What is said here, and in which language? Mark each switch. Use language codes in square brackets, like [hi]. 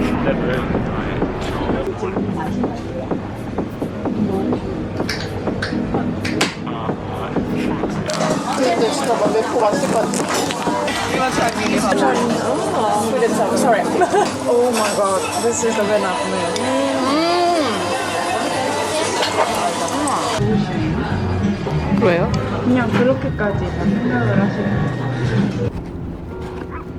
[ko] 근데 진짜 막 맵고 맛있을 것 같아. [en] Sorry. Oh my god, this is the winner for me. [ko] 왜요? 그냥 그렇게까지 다 생각을 하시는 거죠.